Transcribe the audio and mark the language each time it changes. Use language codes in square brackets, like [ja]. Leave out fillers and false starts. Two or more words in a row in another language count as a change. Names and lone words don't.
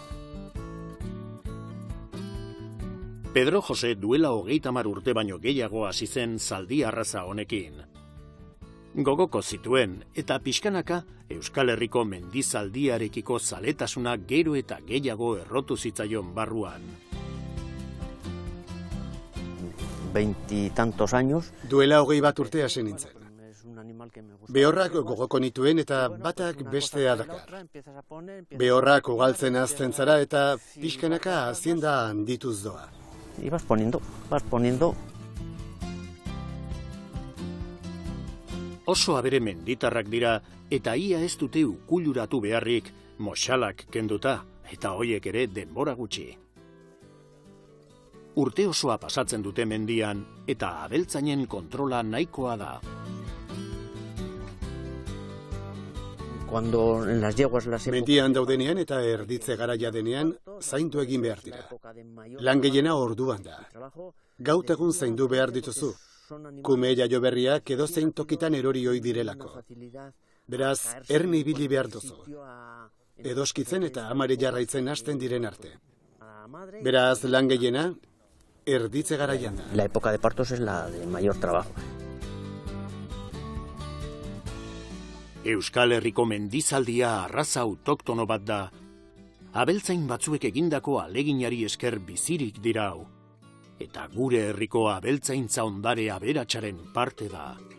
[eu] Pedro Jose duela 30 urte baino gehiago hasi zen zaldi arraza honekin. Gogoko zituen eta pixkanaka Euskal Herriko mendizaldiarekiko zaletasuna gero eta gehiago errotu zitzaion barruan. [es] 20 y tantos años. [eu] Duela 21 urte hasi nintzen. Behorrak gogoko nituen eta batak bestea dakar. Behorrak ugaltzen hazten zara eta pixkanaka hazienda handituz doa. [es] Y vas poniendo. [eu] Oso abere menditarrak dira eta ia ez dute ukuluratu beharrik moxalak kenduta eta hoiek ere denbora gutxi. Urte osoa pasatzen dute mendian eta abeltzainen kontrola nahikoa da. [es] Cuando en las yeguas las [eu] mendian daudenean eta erditze garaia denean zaindu egin behar dira. Lan gehiena orduan da. Gaut egun zaindu behar dituzu. Kume jaio berriak edozein tokitan erori ohi direlako. Beraz, erne ibili behar duzu. Edoskitzen eta amare jarraitzen hasten diren arte. Beraz, lan gehiena erditze garaian da. [es] La época de partos es la de mayor trabajo. [eu] Euskal Herriko mendizaldia arraza autoktono bat da. Abeltzain batzuek egindako aleginari esker bizirik dira hau. Eta gure herriko abeltzaintza ondare aberatsaren parte da.